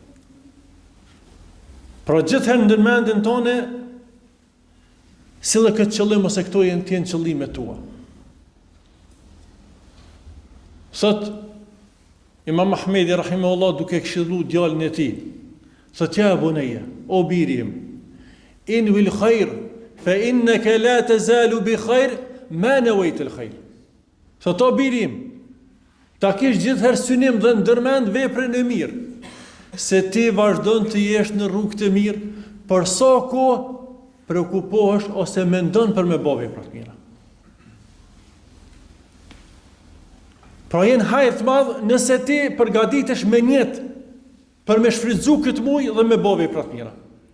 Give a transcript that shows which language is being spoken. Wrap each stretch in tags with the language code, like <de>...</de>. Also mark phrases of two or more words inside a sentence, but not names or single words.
<sq>Pra gjithherë ndërmendjen tone sillë këtë qëllim ose këto janë të qëllimet tua. Sot Imam Ahmedi rahimahullah duke këshilluar djalin e tij, thotë:</sq> <ar>"يا بني,</ar> <sq>o biri im,</sq> <ar>انو الخير فإنك لا تزال بخير ما نويت الخير."</ar> <sq>Thotë: "O biri im, ta kish gjithherë synim dhe ndërmend veprën e mirë, se ti vazhdon të jesh në rrugë të mirë, për sa kohë preokupohesh ose mendon për me bë vepra të mira." Pra jenë hajër të madh nëse ti përgatitesh me njet për me shfrytëzu këtë muj dhe me bë vepra të mira.</sq>